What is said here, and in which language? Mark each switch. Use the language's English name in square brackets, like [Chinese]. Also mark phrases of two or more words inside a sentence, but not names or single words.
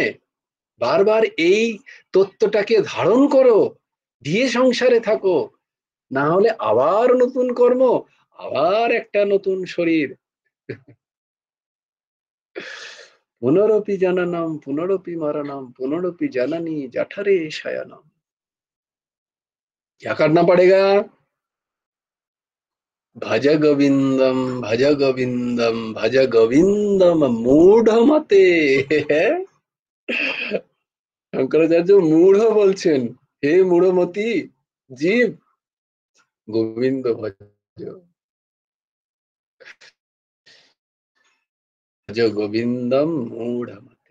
[Bangla] বারবার এই তত্ত্বটাকে ধারণ করো, দিয়ে সংসারে থাকো, না হলে আবার নতুন কর্ম, আবার একটা নতুন শরীর। [Sanskrit] পুনরপি জননম পুনরপি মরণম पुनरपि जननी जठरे शयनम। [Hindi] क्या करना पड़ेगा? [Sanskrit] भज गोविंदम भज गोविंदम भज गोविंदम मूढ़ मते। [Bangla] শঙ্করাচার্য মূঢ় বলছেন, হে মূঢ়মতি জীব, গোবিন্দ ভজ, [Sanskrit] ভজ গোবিন্দম মূঢ় মতে।